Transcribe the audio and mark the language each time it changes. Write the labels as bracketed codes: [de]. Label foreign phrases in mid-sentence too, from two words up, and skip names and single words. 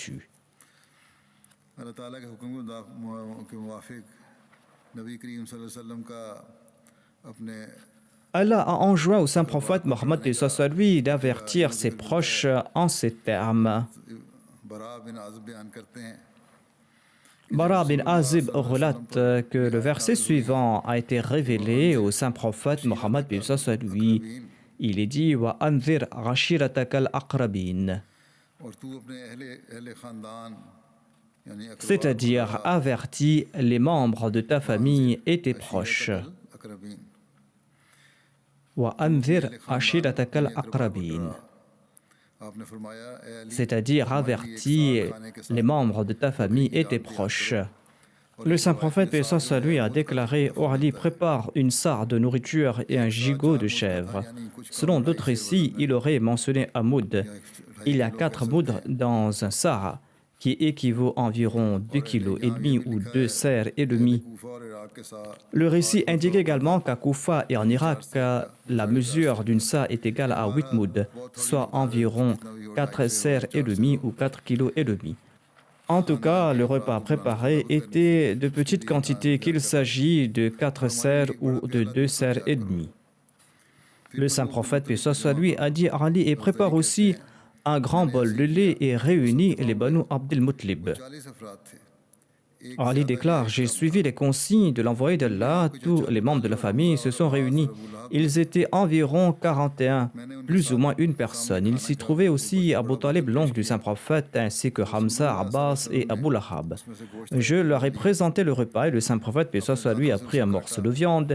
[fr] » Allah a enjoint au saint prophète Mohammed lui d'avertir ses proches en ces termes. Bara bin Azib relate que le verset suivant a été révélé au saint prophète Mohammed bin lui. [ar] Il est dit وأنذر عشيرتك الأقربين, [ur] اور تو اپنے اہلِ خاندان یعنی [fr] c'est-à-dire avertis les membres de ta famille et tes proches. [ar] अकरबीन وأنذر عشيرتك الأقربين, [ur] آپ نے فرمایا اے علی [fr] c'est-à-dire avertis les membres de ta famille et tes proches. Le saint prophète paix soit sur lui a déclaré « Oh Ali, prépare une sarre de nourriture et un gigot de chèvre ». Selon d'autres récits, il aurait mentionné un moud. Il y a 4 mouds dans un sarre, qui équivaut à environ 2,5 kg ou 2 serres et demi. [ur] کوفہ اور عراق کے ساتھ [fr] Le récit indique également qu'à Koufa et en Irak, la mesure d'une sa est égale à 8 mouds, soit environ 4 serres et demi ou 4,5 kg. En tout cas, le repas préparé était de petite quantité, qu'il s'agit de 4 serres ou de 2 serres et demi. Le saint prophète, paix soit lui, a dit à Ali et prépare aussi un grand bol de lait et réunit les Banu Abdel Muttalib. [ur] 40 افراد تھے [fr] Ali déclare, j'ai suivi les consignes de l'envoyé d'Allah, tous les membres de la famille se sont réunis. Ils étaient environ 41, plus ou moins une personne. Il s'y trouvait aussi Abu Talib, l'oncle du saint prophète, ainsi que Hamza, Abbas et Abu Lahab. Je leur ai présenté le repas et le saint prophète, paix soit sur lui, a pris un morceau de viande.